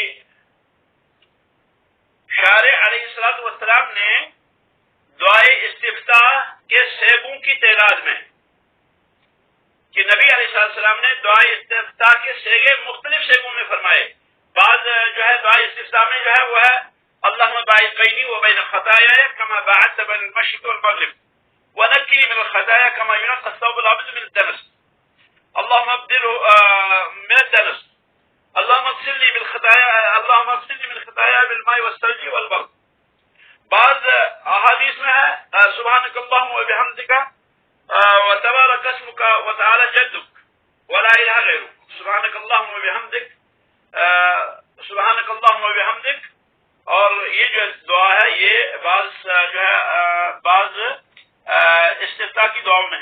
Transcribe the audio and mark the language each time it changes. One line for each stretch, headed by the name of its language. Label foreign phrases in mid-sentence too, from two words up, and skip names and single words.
Urdu: شارع
Arabic: علیہ الصلوۃ والسلام
Urdu: نے دعائے استفتاح کے صیغوں کی تعداد میں، کہ نبی
Arabic: علیہ السلام
Urdu: نے دعائے استفتاح کے صیغے مختلف صیغوں میں فرمائے. بعض جو ہے دعائے استفتاح میں جو ہے وہ ہے
Arabic: اللہم باعث بینی و بین خطایا کما باعثت بین المشرق والمغرب ونقنی من الخطایا کما ينقى الثوب الابيض من الدنس اللهم ابدله من الدنس اللهم اغسلني من خطایا بالماء والثلج والبرد.
Urdu: بعض احادیث میں ہے
Arabic: سبحانک اللہم و بحمدک وتبارک اسمک وتعالی جدک ولا الہ غیرک. سبحانک اللہم و بحمدک، سبحانک اللہم و بحمدک.
Urdu: اور یہ جو دعا ہے یہ بعض استفتاح کی دعاؤں میں ہے.